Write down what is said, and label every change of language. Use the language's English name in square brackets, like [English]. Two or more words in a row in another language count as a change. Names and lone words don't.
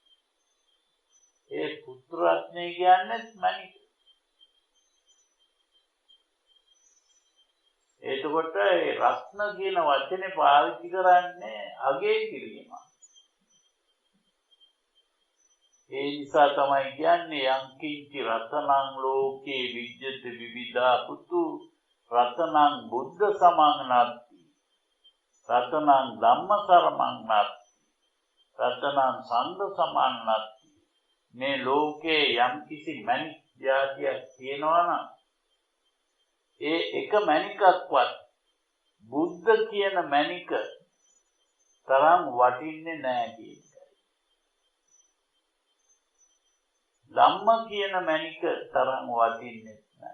[Sinhala] ඒ පුත්‍ර රත්නය කියන්නේ මණික. එතකොට ඒ රත්න කියන වචනේ පාවිච්චි කරන්නේ අගය කිරීම. ඒ නිසා තමයි කියන්නේ [Pali] යං කිංචි රතනං ලෝකේ විජ්ජති විවිධා පුතු රතනං බුද්ධ සමං නත්ති රතනං ධම්ම සරමං නත්ති රතනං සංඝ සමං නත්ති. [Sinhala] මේ ලෝකේ යම් කිසි මණික් જાතියක් තියෙනවා නම් ඒ එක මණිකක්වත් බුද්ධ කියන මණික තරම් වටින්නේ නැහැ කියන්නේ. ධම්ම කියන මණික තරම් වටින්නේ නැහැ.